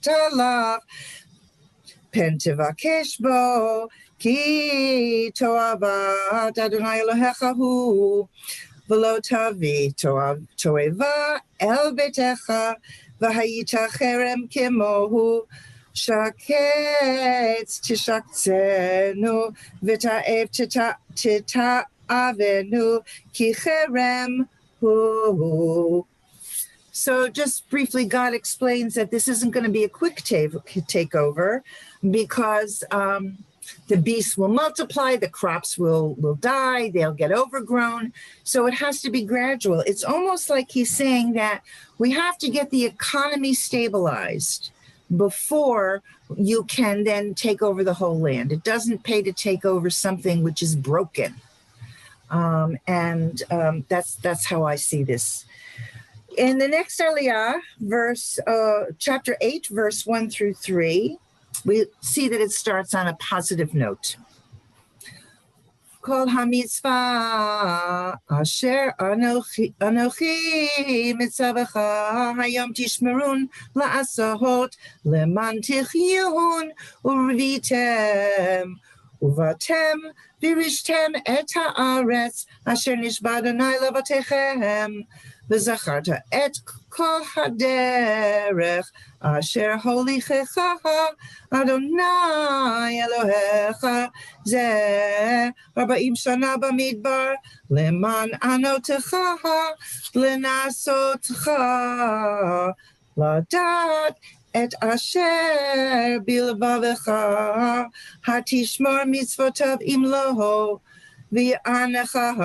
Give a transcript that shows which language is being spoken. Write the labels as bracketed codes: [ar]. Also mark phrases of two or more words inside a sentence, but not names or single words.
[he] לך, פן תבקש בו, כי תועבת אדוני אלוהיך הוא, ולא תביא תועבה אל ביתך, והיית חרם כמוהו, שקץ תשקצנו, ותאב תתאבנו, כי חרם הוא. [en] So just briefly, God explains that this isn't going to be a quick takeover because the beasts will multiply, the crops will die, they'll get overgrown. So it has to be gradual. It's almost like he's saying that we have to get the economy stabilized before you can then take over the whole land. It doesn't pay to take over something which is broken. That's how I see this. In the next aliyah, chapter 8, verse 1 through 3, we see that it starts on a positive note. [he] כל המצוה אשר אנכי מצוך היום תשמרון לעשות למען תחיון ורביתם ובאתם וירשתם את הארץ אשר נשבע אדוני לאבתיכם וזכרת את כל הדרך אשר הוליכך אדוני אלוהיך זה 40 שנה במדבר למען ענותך לנסותך לדעת את אשר בלבבך התשמור מצוותיו אם לא ויענך